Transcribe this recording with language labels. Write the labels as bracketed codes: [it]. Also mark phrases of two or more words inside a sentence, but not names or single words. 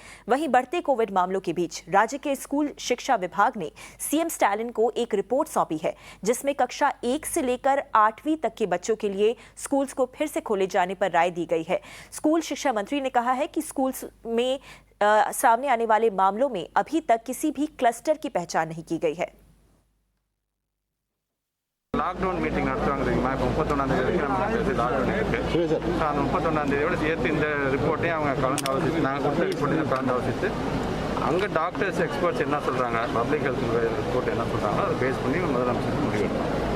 [hi] वहीं बढ़ते कोविड मामलों के बीच राज्य के स्कूल शिक्षा विभाग ने सीएम स्टालिन को एक रिपोर्ट सौंपी है, जिसमें कक्षा 1 से लेकर 8वीं तक के बच्चों के लिए स्कूल्स को फिर से खोले जाने पर राय दी गई है। स्कूल शिक्षा मंत्री ने कहा है कि स्कूल्स में सामने आने वाले मामलों में अभी तक किसी भी क्लस्टर की पहचान नहीं की गई है। [en] lockdown meeting [ta] நடத்துவாங்க தெரியுமா? இப்போ 31ஆம் தேதி வரைக்கும் நம்ம லாக்டவுன் இருக்குது. அந்த 31ஆம் தேதியோட சேர்த்து இந்த ரிப்போர்ட்டையும் அவங்க கலந்து ஆலோசித்து, நாங்கள் கொடுத்த ரிப்போர்ட்டையும் கலந்து ஆலோசித்து, அங்கே [en] doctors experts [ta] என்ன சொல்கிறாங்க, [en] public health report [ta] என்ன சொல்கிறாங்களோ அதை பேஸ் பண்ணி முதலமைச்சர் முடிவெடுப்பாங்க.